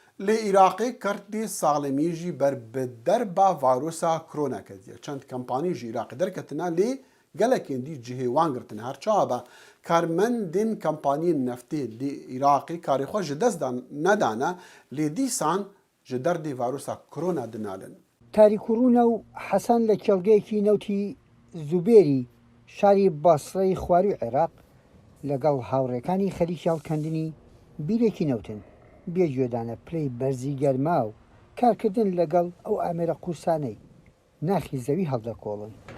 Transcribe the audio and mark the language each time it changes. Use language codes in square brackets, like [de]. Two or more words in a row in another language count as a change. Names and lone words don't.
[ku] لە عێراقی کردی ساڵێمیژی بربدەر با ڤایرۆسا کۆرۆناکەدیە چەند کەمپانیژی عێراقی دەرکەتنە لێ gelekên dî cihêwan girtin her çawa be karmendên kampaniyên neftê lê Iraqê karê xwe ji dest nedane lê dîsan ji derdê vîrusa korona dinalin. [ckb] تاریکوڕونە و حەسان لە کێڵگەیەکی نەوتی زوبێری شاری باسڕەی خواروی عێراق لەگەڵ هاوڕێکانی خەریکی هەڵکەندنی بیرێکی نەوتن بێگوێدانە پلەی بەرزی گەرما و کارکردن لەگەڵ ئەو ئامێرە قورسانەی ناخی زەوی هەڵدەکۆڵن.